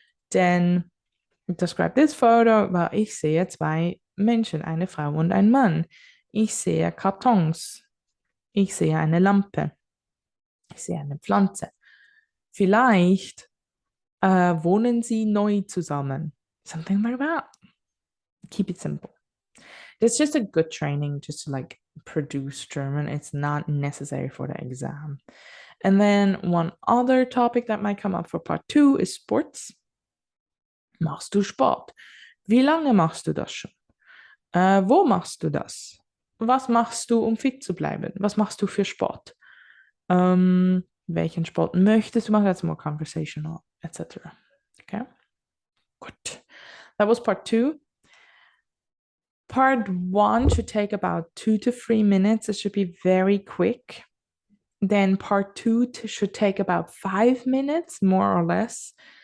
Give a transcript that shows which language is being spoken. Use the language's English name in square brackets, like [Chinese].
[English] Then describe this photo. [German] Ich sehe 2 Menschen, eine Frau und ein Mann. Ich sehe Kartons. Ich sehe eine Lampe. Ich sehe eine Pflanze. Vielleicht wohnen sie neu zusammen. [English] Something like that. Keep it simple. It's just a good training just to like produce German. It's not necessary for the exam. And then one other topic that might come up for part 2 is sports. [German] Machst du Sport? Wie lange machst du das schon? Wo machst du das? Was machst du, um fit zu bleiben? Was machst du für Sport? Welchen Sport möchtest du machen? [English] That's more conversational, etc. Okay, good. That was part 2. Part 1 should take about 2 to 3 minutes. It should be very quick. Then part 2 should take about 5 minutes, more or less.